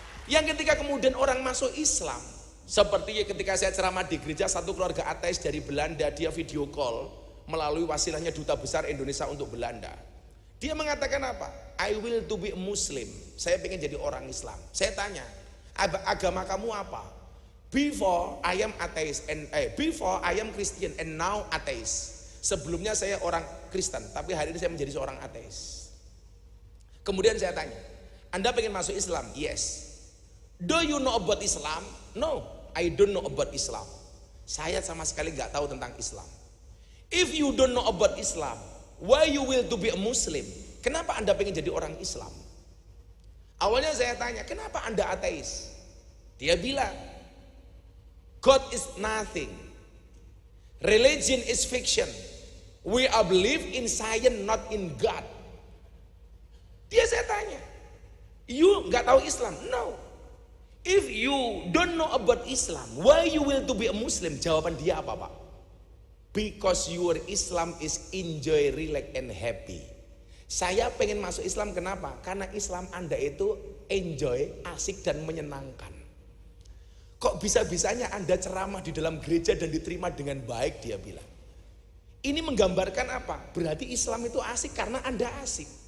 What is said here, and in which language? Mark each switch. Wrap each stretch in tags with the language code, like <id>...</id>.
<id>Yang ketika kemudian orang masuk Islam, seperti ketika saya ceramah di gereja, satu keluarga ateis dari Belanda, dia video call melalui wasilahnya Duta Besar Indonesia untuk Belanda. Dia mengatakan apa? I will to be a Muslim. Saya pengen jadi orang Islam. Saya tanya, agama kamu apa?</id> <en>Before I am atheist and before I am Christian and now atheist.</en> <id>Sebelumnya saya orang Kristen, tapi hari ini saya menjadi seorang ateis. Kemudian saya tanya, Anda pengen masuk Islam? Yes. Do you know about Islam? No, I don't know about Islam. Saya sama sekali nggak tahu tentang Islam.</id> <en>If you don't know about Islam, why you will to be a Muslim?</en> <id>Kenapa Anda pengen jadi orang Islam? Awalnya saya tanya, kenapa Anda ateis?</id> <en>Dia bilang, God is nothing. Religion is fiction. We are believe in science, not in God.</en> <id>Dia saya tanya, you nggak tahu Islam? No.</id> <en>If you don't know about Islam, why you will to be a Muslim? Jawaban dia apa, Pak? Because your Islam is enjoy, relax, and happy.</en> <id>Saya pengen masuk Islam, kenapa? Karena Islam Anda itu enjoy, asik, dan menyenangkan. Kok bisa-bisanya Anda ceramah di dalam gereja dan diterima dengan baik, dia bilang. Ini menggambarkan apa? Berarti Islam itu asik karena Anda asik.</id>